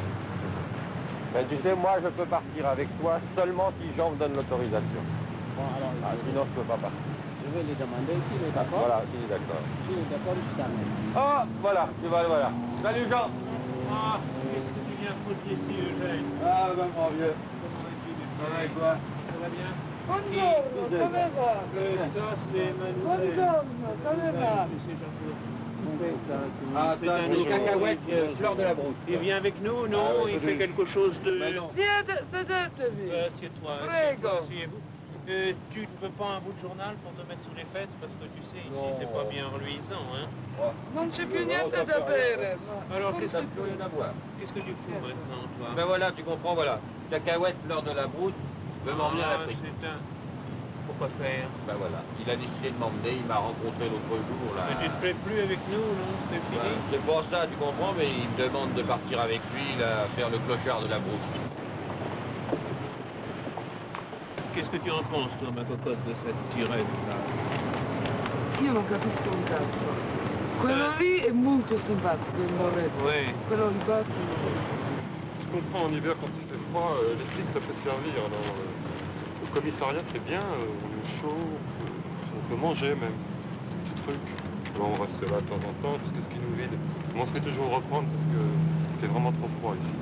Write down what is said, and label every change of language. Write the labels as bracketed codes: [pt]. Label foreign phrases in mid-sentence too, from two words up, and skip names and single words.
[fr] Ben, tu sais, moi, je peux partir avec toi seulement si Jean me donne l'autorisation. Bon, alors, Sinon, je peux pas partir. je vais lui demander s'il est d'accord. Voilà, s'il est d'accord. S'il est d'accord, je t'amène. Oh, voilà, tu vas, voilà. Salut, Jean. Ah, qu'est-ce que tu viens foutre ici, Eugène? Ah, ben, mon vieux. Ça va et toi? Ça va bien? [it] Buongiorno, come va? [fr] Ça, c'est Manuel. [it] Buongiorno, come va? [fr] Ah, C'est ça, un des nouveau, cacahuètes, il- fleur de la brousse. Il vient avec nous, non? Ah ouais, Il c'est fait lui. quelque chose de... [it] Sedetevi. [fr] Assieds-toi, [it] Prego. [fr] asseyez-vous. Tu ne veux pas un bout de journal pour te mettre sous les fesses? Parce que tu sais, ici, c'est pas bien reluisant, hein? [it] Non c'è più niente da bere. [fr] Alors, Ça qu'est-ce ne peut rien avoir. que tu fous maintenant, toi? Ben voilà, tu comprends, voilà. Cacahuètes, fleur de la brousse, veut m'emmener en Afrique. Pourquoi faire? Ben voilà, il a décidé de m'emmener, il m'a rencontré l'autre jour là. Mais tu te plais plus avec nous, non? C'est fini? Ben, c'est pour ça, tu comprends, mais il me demande de partir avec lui, là, faire le clochard de la brousse. Qu'est-ce que tu en penses, toi, ma cocotte, de cette tirette-là? [it] Io non capisco un cazzo. Quello lì è molto simpatico, il Moretto. [fr] Oui. [it] Quello lì batte, non lo so. [fr] Je comprends, en hiver, quand il fait froid, les flics, ça peut servir. Alors, au commissariat, c'est bien, on est chaud, on peut manger même, des petits trucs. Alors, on reste là de temps en temps jusqu'à ce qu'ils nous vident. Mais on se fait toujours reprendre parce qu'il fait vraiment trop froid ici.